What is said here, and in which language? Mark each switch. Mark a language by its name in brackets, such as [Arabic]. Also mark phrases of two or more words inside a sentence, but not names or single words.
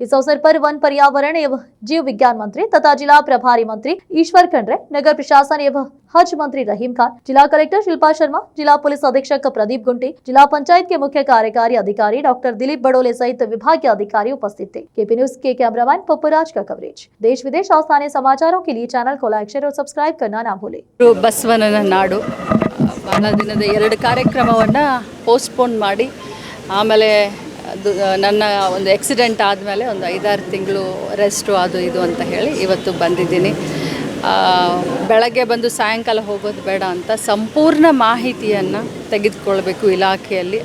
[Hindi] इस अवसर पर वन पर्यावरण एवं जीव विज्ञान मंत्री तथा जिला प्रभारी मंत्री ईश्वर खंड्रे, नगर प्रशासन एवं हज मंत्री रहीम खान, जिला कलेक्टर शिल्पा शर्मा, जिला पुलिस अधीक्षक प्रदीप गुंटी, जिला पंचायत के मुख्य कार्यकारी अधिकारी डॉक्टर दिलीप बड़ोले सहित विभाग के अधिकारी उपस्थित थे। केपी न्यूज के कैमरामैन पप्पूराज का कवरेज। देश विदेश और स्थानीय समाचारों के लिए चैनल को [English] like, share [Hindi] और सब्सक्राइब करना ना भूले। [Kannada] ಬಸವನ ನಾಡು ಬಹಳ ದಿನದ 2 ಕಾರ್ಯಕ್ರಮವನ್ನು ಪೋಸ್ಟ್ಪೋನ್ ಮಾಡಿ ಆಮೇಲೆ ನನ್ನ ಒಂದು ಆಕ್ಸಿಡೆಂಟ್ ಆದಮೇಲೆ ಒಂದು 5-6 ತಿಂಗಳು ರೆಸ್ಟು ಅದು ಇದು ಅಂತ ಹೇಳಿ ಇವತ್ತು ಬಂದಿದ್ದೀನಿ. ಬೆಳಗ್ಗೆ ಬಂದು ಸಾಯಂಕಾಲ ಹೋಗೋದು ಬೇಡ ಅಂತ ಸಂಪೂರ್ಣ ಮಾಹಿತಿಯನ್ನು ತೆಗೆದುಕೊಳ್ಬೇಕು ಇಲಾಖೆಯಲ್ಲಿ.